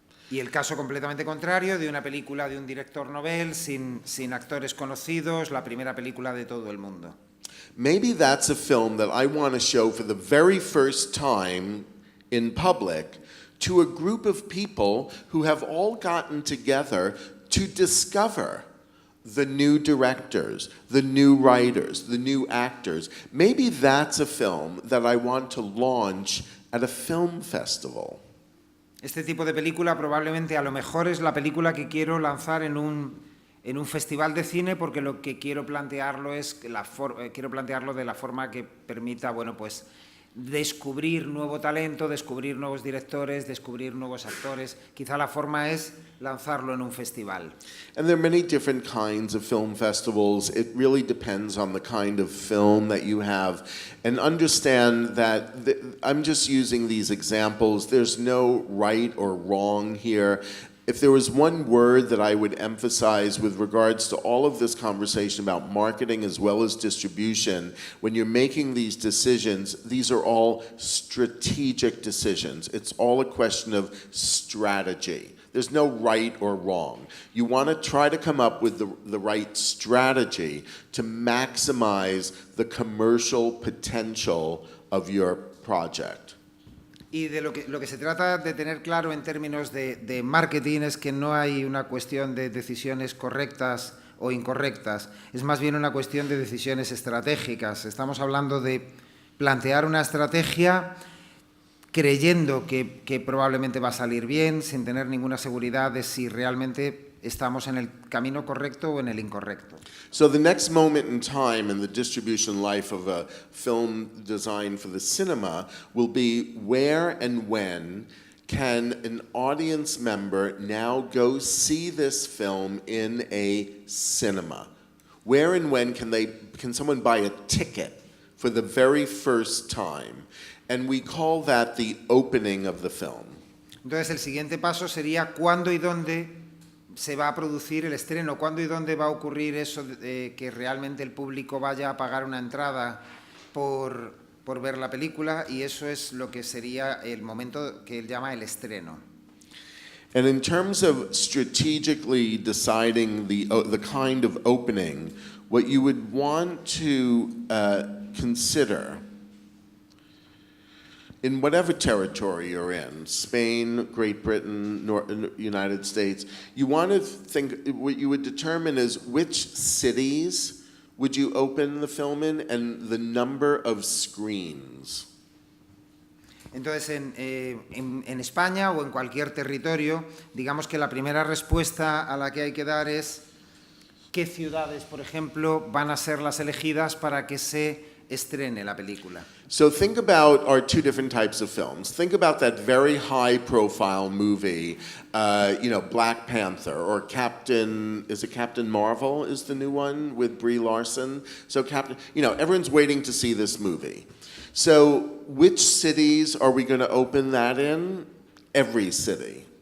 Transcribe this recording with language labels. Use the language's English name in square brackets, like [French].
[Spanish] Y el caso completamente contrario de una película de un director novel sin actores conocidos, la primera película de todo el mundo. [English] Maybe that's a film that I want to show for the very first time in public to a group of people who have all gotten together to discover the new directors, the new writers, the new actors. Maybe that's a film that I want to launch at a film festival. [Spanish] Este tipo de película probablemente a lo mejor es la película que quiero lanzar en un festival de cine, porque lo que quiero plantearlo es quiero plantearlo de la forma que permita, bueno, pues descubrir nuevo talento, descubrir nuevos directores, descubrir nuevos actores. Quizá la forma es lanzarlo en un festival. [English] And there are many different kinds of film festivals. It really depends on the kind of film that you have. And understand that I'm just using these examples. There's no right or wrong here. If there was one word that I would emphasize with regards to all of this conversation about marketing as well as distribution, when you're making these decisions, these are all strategic decisions. It's all a question of strategy. There's no right or wrong. You want to try to come up with the right strategy to maximize the commercial potential of your project. [Spanish] Y de lo que se trata de tener claro en términos de marketing es que no hay una cuestión de decisiones correctas o incorrectas, es más bien una cuestión de decisiones estratégicas. Estamos hablando de plantear una estrategia creyendo que probablemente va a salir bien, sin tener ninguna seguridad de si realmente estamos en el camino correcto o en el incorrecto. [English] So the next moment in time in the distribution life of a film designed for the cinema will be where and when can an audience member now go see this film in a cinema? Where and when can someone buy a ticket for the very first time? And we call that the opening of the film. [Spanish] Entonces el siguiente paso sería cuándo y dónde se va a producir el estreno, cuándo y dónde va a ocurrir eso de que realmente el público vaya a pagar una entrada por ver la película, y eso es lo que sería el momento que él llama el estreno. [English] And in terms of strategically deciding the kind of opening, what you would want to consider in whatever territory you're in, Spain, Great Britain, United States, you want to think, what you would determine is which cities would you open the film in and the number of screens. [Spanish] Entonces, en España o en cualquier territorio, digamos que la primera respuesta a la que hay que dar es qué ciudades, por ejemplo, van a ser las elegidas para que se estrene la película. [English] So think about our two different types of films. Think about that very high-profile movie, Black Panther, or Captain Marvel is the new one with Brie Larson? So everyone's waiting to see this movie. So which cities are we going to open that in? Every city.